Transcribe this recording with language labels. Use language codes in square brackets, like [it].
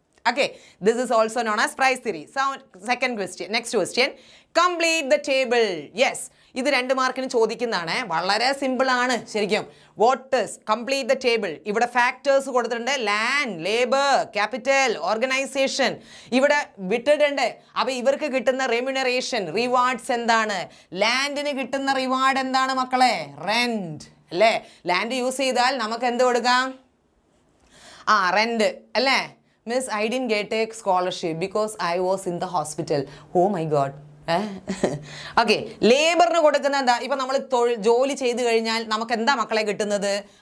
[en] Okay, this is also known as price theory. So, second question. Next question. Complete the table. Yes. [ml] ഇത് 2 മാർക്കിന് ചോദിക്കുന്നതാണ്. വളരെ simple ആണ് ശരിക്കും. [en] What is complete the table? [ml] ഇവിടെ factors കൊടുത്തിട്ടുണ്ട്. ലാൻഡ്, ലേബർ, ക്യാപിറ്റൽ, ഓർഗനൈസേഷൻ ഇവിടെ വിട്ടിട്ടുണ്ട്. അപ്പോൾ ഇവർക്ക് കിട്ടുന്ന റെമ്യൂണറേഷൻ, റിവാർഡ്സ് എന്താണ്? ലാൻഡിന് കിട്ടുന്ന റിവാർഡ് എന്താണ് മക്കളെ? റെന്റ് അല്ലേ? ലാൻഡ് യൂസ് ചെയ്താൽ നമുക്ക് എന്ത് കൊടുക്കാം? റെന്റ് അല്ലേ? [en] Miss, I didn't get a scholarship because I was in the hospital. Oh my God. [ml] Okay, ലേബറിന് കൊടുക്കുന്ന എന്താ? ഇപ്പം നമ്മൾ ജോലി ചെയ്ത് കഴിഞ്ഞാൽ നമുക്ക് എന്താ മക്കളെ കിട്ടുന്നത്?